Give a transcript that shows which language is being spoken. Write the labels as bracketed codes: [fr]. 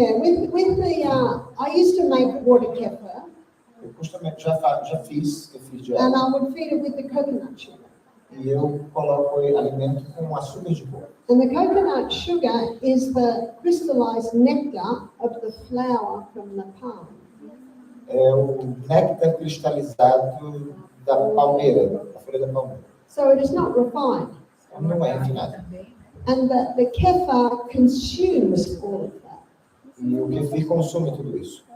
[en] Yeah, with the, I used to make water kefir, [pt] Eu costumamente já fiz kefir de [en] and [pt] água. [en] I would feed it with the coconut sugar. [pt] E eu coloco alimento com açúcar de coco. [en] And the coconut sugar is the crystallized nectar of the flower from the palm. [pt] É o néctar cristalizado da palmeira, da folha da palmeira. [en] So it is not refined. [pt] Não é refinado. também. [en] And the kefir consumes all of that. [pt] E o kefir consome tudo isso.